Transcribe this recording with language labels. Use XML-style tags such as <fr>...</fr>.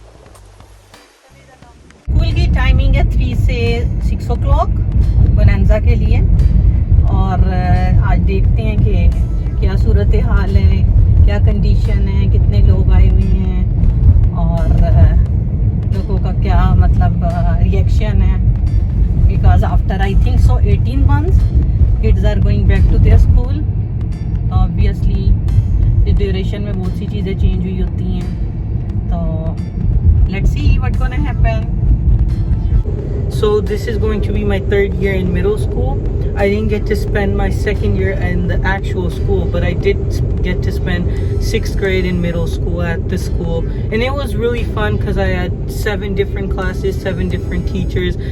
<hi>School की timing है 3 से 6 o'clock बोनेंजा के लिए और आज देखते हैं कि क्या सूरत हाल है, क्या कंडीशन है, कितने लोग आए हुए हैं और लोगों का क्या मतलब रिएक्शन है।</hi> <en>Because after I think so 18 months kids are going back to their school.</en> <hi>Obviously इस ड्यूरेशन में बहुत सी चीज़ें चेंज हुई होती हैं, तो</hi> <en>Let's see what gonna happen. So this is going to be my third year in middle school. I didn't get to spend my second year in the actual school, but I did get to spend 6th grade in middle school at the school. And it was really fun because I had 7 different classes, 7 different teachers.</en>